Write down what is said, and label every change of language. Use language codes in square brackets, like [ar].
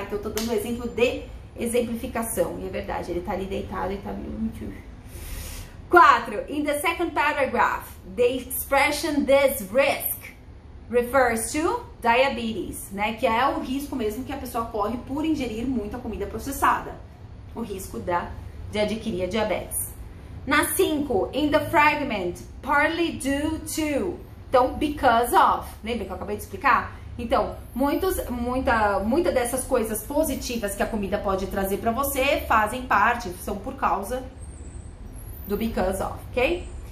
[pt] Então eu tô dando um exemplo de exemplificação, e é verdade, ele tá ali deitado e tá meio... 4. [en] In the second paragraph, the expression this risk refers to diabetes, [pt] né? Que é o risco mesmo que a pessoa corre por ingerir muita comida processada. O risco de adquirir a diabetes. Na 5, [en] in the fragment, partly due to. [pt] Então, because of. Lembra que eu acabei de explicar? Então, muita dessas coisas positivas que a comida pode trazer para você fazem parte, são por causa do because of, ok?